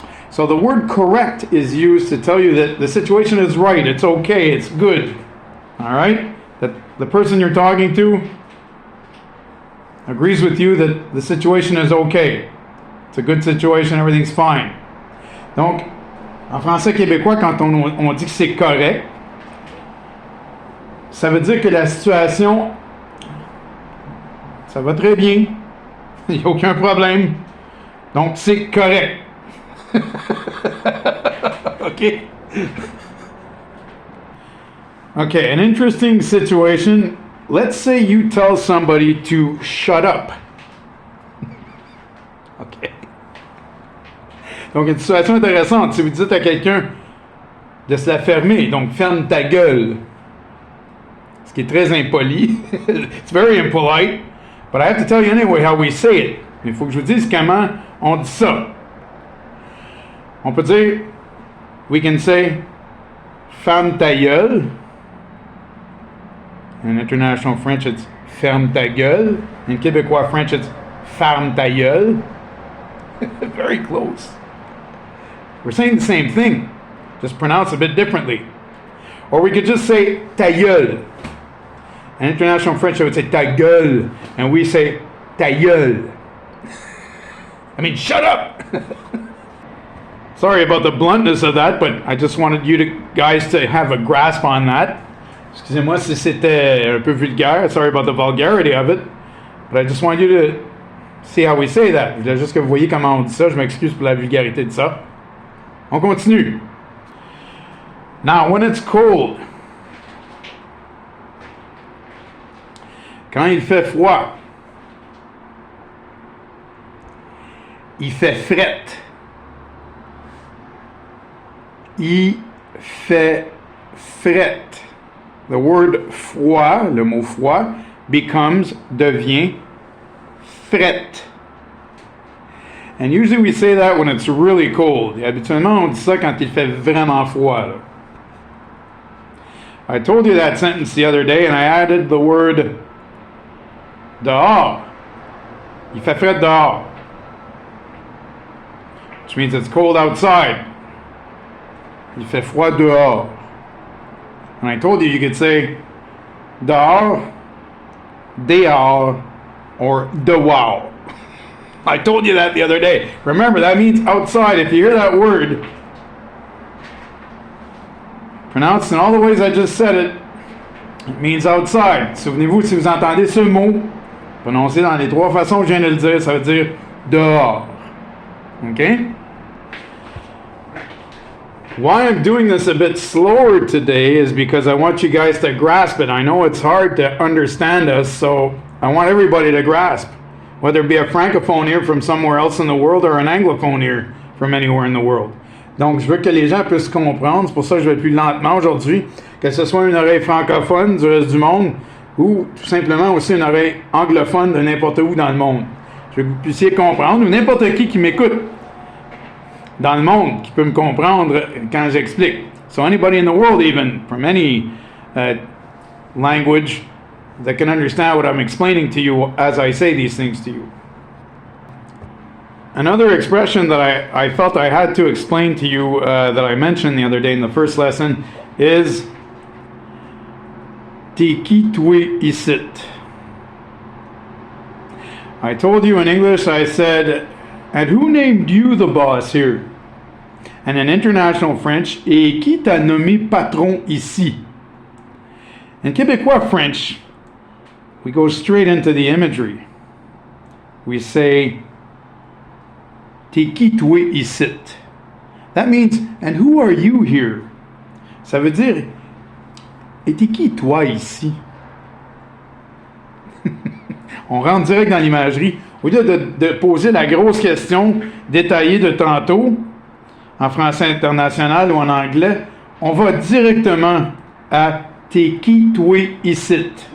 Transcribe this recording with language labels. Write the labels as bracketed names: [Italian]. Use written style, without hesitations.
[English] So the word correct is used to tell you that the situation is right, it's okay, it's good. All right? That the person you're talking to agrees with you that the situation is okay. It's a good situation, everything's fine. [French] Donc, en français québécois, quand on dit que c'est correct, ça veut dire que la situation, ça va très bien. Il n'y a aucun problème. Donc, c'est correct. [English] Okay. Okay, an interesting situation. Let's say you tell somebody to shut up. Okay. [French] Donc, une situation intéressante. Si vous dites à quelqu'un de se la fermer, donc ferme ta gueule. Ce qui est très impoli. [English] It's very impolite. But I have to tell you anyway how we say it. [French] Il faut que je vous dise comment on dit ça. On peut dire, [English] we can say, [French] ferme ta gueule. [English] In international French, it's ferme ta gueule. In Québécois French, it's ferme ta gueule. Very close. We're saying the same thing, just pronounced a bit differently. Or we could just say ta gueule. In international French, I would say ta gueule. And we say ta gueule. I mean, shut up! Sorry about the bluntness of that, but I just wanted you guys to have a grasp on that. [French] Excusez-moi si c'était un peu vulgaire. [English] Sorry about the vulgarity of it. But I just want you to see how we say that. [French] Je voulais juste que vous voyez comment on dit ça. Je m'excuse pour la vulgarité de ça. On continue. [English] Now, when it's cold, [French] quand il fait froid, il fait fret. Il fait fret. [English] The word [French] froid, le mot froid, devient fret. [English] And usually we say that when it's really cold. [French] Et habituellement, on dit ça quand il fait vraiment froid. Là. [English] I told you that sentence the other day and I added the word dehors. [French] Il fait fret dehors. [English] Which means it's cold outside. [French] Il fait froid dehors. [English] And I told you you could say dehors, dehors, or dehors. I told you that the other day. Remember, that means outside. If you hear that word pronounced in all the ways I just said it, it means outside. [French] Souvenez-vous, si vous entendez ce mot prononcé dans les trois façons que je viens de le dire, ça veut dire dehors. [English] Okay? Why I'm doing this a bit slower today is because I want you guys to grasp it. I know it's hard to understand us, so I want everybody to grasp. Whether it be a francophone here from somewhere else in the world or an anglophone here from anywhere in the world. [French] Donc, je veux que les gens puissent comprendre. C'est pour ça que je vais plus lentement aujourd'hui. Que ce soit une oreille francophone du reste du monde ou tout simplement aussi une oreille anglophone de n'importe où dans le monde. Je veux que vous puissiez comprendre, ou n'importe qui m'écoute dans le monde, qui peut me comprendre quand j'explique. [English] So anybody in the world even, from any language, that can understand what I'm explaining to you as I say these things to you. Another expression that I felt I had to explain to you that I mentioned the other day in the first lesson is [French] T'es qui toi ici? [English] I told you in English, I said, and who named you the boss here? And in international French, [French] et qui t'a nommé patron ici? [English] In Québécois French, we go straight into the imagery. We say, [French] T'es qui toi ici? [English] That means, and who are you here? [French] Ça veut dire, et t'es qui toi ici? On rentre direct dans l'imagerie. Au lieu de poser la grosse question détaillée de tantôt, en français international ou en anglais, on va directement à t'es qui toi ici?